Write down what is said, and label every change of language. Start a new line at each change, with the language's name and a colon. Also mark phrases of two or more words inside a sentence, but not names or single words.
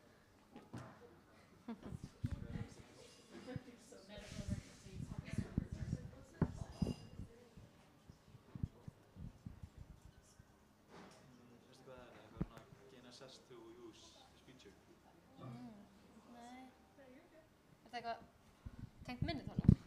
Icelandic: Veistu hvað
English: gain access to use this feature?
Icelandic: Nei. Þetta eitthvað tengt minni þá nú?